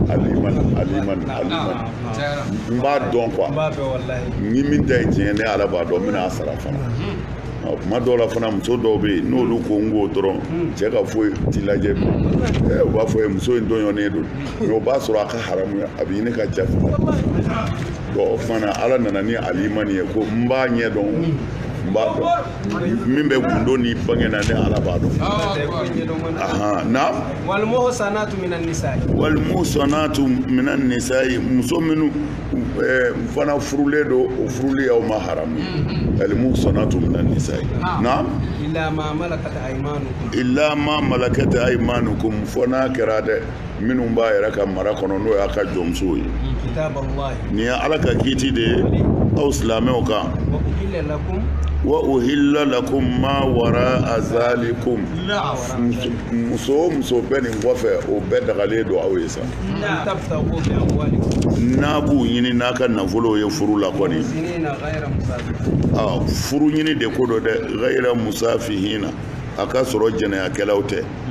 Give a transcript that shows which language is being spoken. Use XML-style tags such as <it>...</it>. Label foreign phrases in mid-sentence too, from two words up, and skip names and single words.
<bm>n b'a dɔn quoi ni min ta ye tiɲɛ ne Ala b'a dɔn n bɛna a sara fana kuma dɔw la fana muso dɔw bɛ yen n'olu ko n ko dɔrɔn cɛ ka foyi t'i lajɛ u b'a fɔ muso in dɔnyɔnnen don mais o b'a sɔrɔ a ka haramu a bɛ ɲini ka ja fana bon o fana Ala nana ni alimani ye ko n b'a ɲɛ dɔn min bɛ gundo ni bangena ne Ala b'a dɔn na</bm> <ar>والمحصنات من النساء</ar> <bm>muso minnu fana furulen don o furuli y'aw ma haramu</bm> <ar>والمحصنات من النساء</ar> <bm>na</bm> <ar>إلا ما ملكت أيمانكم</ar> <bm>fo n'a kɛra dɛ minnu b'a yɛrɛ ka mara kɔnɔ n'o y'a ka jɔnmusow ye nin ye Ala ka kiiti de ye aw silamɛw kan</bm> <ar>وأحل لكم ما وراء ذلكم</ar> <bm>muso bɛ nin kɔfɛ o bɛɛ dagalen don aw ye sa n'a b'u ɲini n'a ka nafolo ye furu la kɔni furu ɲini de ko don dɛ</bm> <ar>غير مسافحين</ar> <bm>a ka sɔrɔ jɛnɛyakɛlaw tɛ</bm>